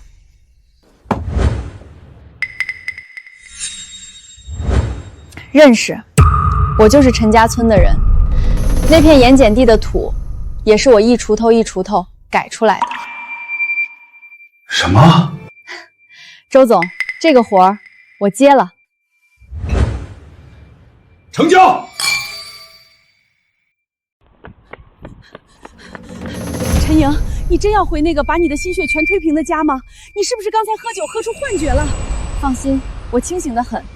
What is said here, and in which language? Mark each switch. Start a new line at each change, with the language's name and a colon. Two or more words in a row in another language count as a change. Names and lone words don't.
Chinese: 認識，我就是陳家村的人。那片鹽鹼地的土，也是我一鋤頭一鋤頭改出來的。什麼？周總，這個活兒我接了。成交。陈瑩，你真要回那個把你的心血全推平的家嗎？你是不是剛才喝酒喝出幻覺了？放心，我清醒得很。